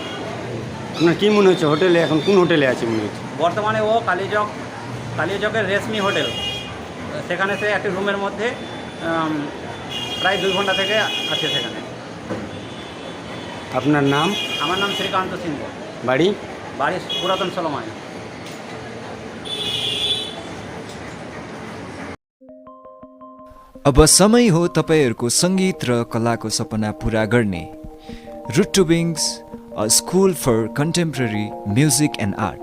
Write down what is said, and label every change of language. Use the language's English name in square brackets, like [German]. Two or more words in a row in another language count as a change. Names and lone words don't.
[Bangla] আপনার কি মনে হচ্ছে হোটেলে, এখন কোন হোটেলে আছে মনে হচ্ছে? বর্তমানে ও কালিয়াচকের রেশমি হোটেল, সেখানে সে একটি রুমের মধ্যে প্রায় 2 ঘন্টা থেকে আছে সেখানে। আপনার নাম? আমার নাম শ্রীকান্ত সিংহ। বাড়ি? বাড়ি পুরাতন সলোমায়। [Nepali] अब समय हो तपाईहरूको सङ्गीत र कलाको सपना पुरा गर्ने। [English] Root to Wings, a school for contemporary music and art.